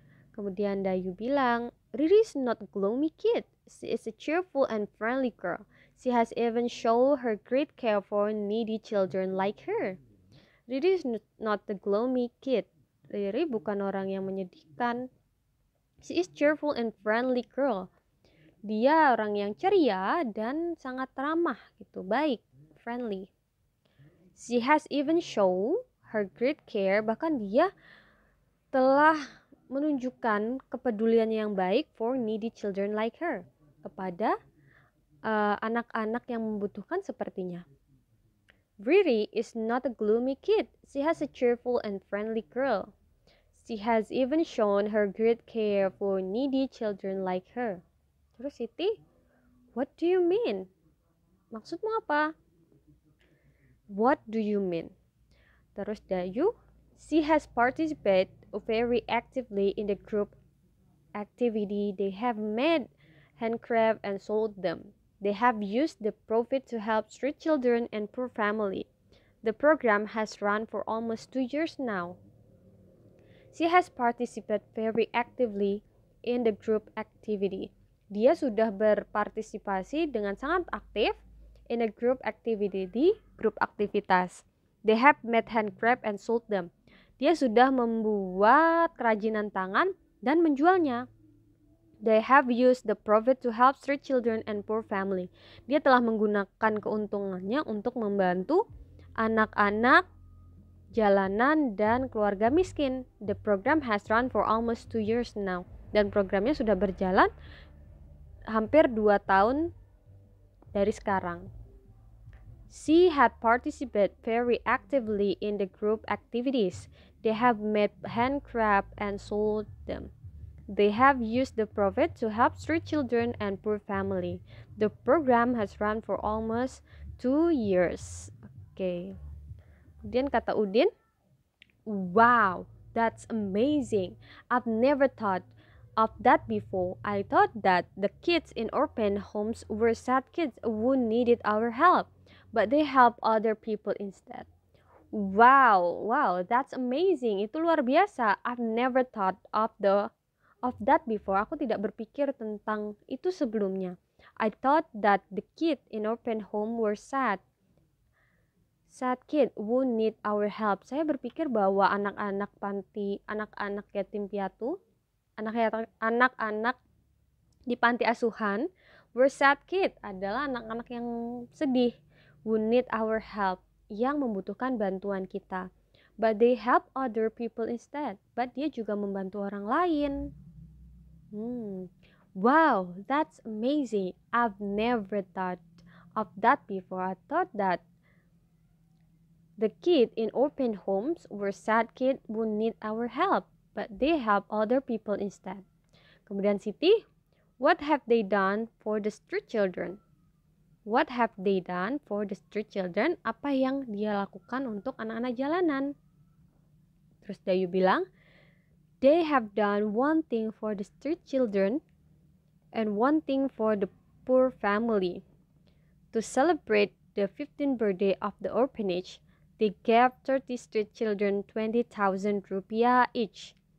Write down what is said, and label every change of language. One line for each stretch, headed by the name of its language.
Indonesian: Kemudian Dayu bilang,
English: Riri is not a gloomy kid. She is a cheerful and friendly girl. She has even shown her great care for needy children like her. Riri is not a gloomy kid.
Indonesian: Riri bukan orang yang menyedihkan.
English: She is cheerful and friendly girl.
Indonesian: Dia orang yang ceria dan sangat ramah gitu, baik, friendly.
English: She has even shown her great care,
Indonesian: bahkan dia telah menunjukkan kepedulian yang baik
English: for needy children like her,
Indonesian: kepada anak-anak yang membutuhkan sepertinya.
English: Riri is not a gloomy kid. She has a cheerful and friendly girl. She has even shown her great care for needy children like her. Terus Siti, what do you mean?
Indonesian: Maksudmu apa?
English: What do you mean?
Indonesian: Terus Dayu,
English: she has participated very actively in the group activity. They have made handcraft and sold them. They have used the profit to help street children and poor family. The program has run for almost 2 years now. She has participated very actively in the group activity.
Indonesian: Dia sudah berpartisipasi dengan sangat aktif
English: in a group activity,
Indonesian: di grup aktivitas.
English: They have made handcraft and sold them.
Indonesian: Dia sudah membuat kerajinan tangan dan menjualnya.
English: They have used the profit to help street children and poor family.
Indonesian: Dia telah menggunakan keuntungannya untuk membantu anak-anak jalanan dan keluarga miskin.
English: The program has run for almost 2 years now.
Indonesian: Dan programnya sudah berjalan hampir 2 tahun dari sekarang.
English: She had participated very actively in the group activities. They have made handcraft and sold them. They have used the profit to help street children and poor family. The program has run for almost 2 years. Oke.
Indonesian: Kemudian kata Udin,
English: wow, that's amazing. I've never thought of that before. I thought that the kids in orphan homes were sad kids who needed our help, but they help other people instead. Wow, that's amazing.
Indonesian: Itu luar biasa.
English: I've never thought of that before.
Indonesian: Aku tidak berpikir tentang itu sebelumnya.
English: I thought that the kids in orphan home were sad kid who need our help.
Indonesian: Saya berpikir bahwa anak-anak panti, anak-anak yatim piatu, anak-anak di panti asuhan
English: were sad kid,
Indonesian: adalah anak-anak yang sedih,
English: who need our help,
Indonesian: yang membutuhkan bantuan kita.
English: But they help other people instead. But
Indonesian: dia juga membantu orang lain.
English: Wow, that's amazing. I've never thought of that before. I thought that The kids in orphan homes were sad kids who need our help, but they help other people instead. Kemudian Siti, what have they done for the street children? What have they done for the street children?
Indonesian: Apa yang dia lakukan untuk anak-anak jalanan? Terus Dayu bilang,
English: they have done one thing for the street children and one thing for the poor family. To celebrate the 15th birthday of the orphanage, they gave 30 street children 20,000 rupiah each.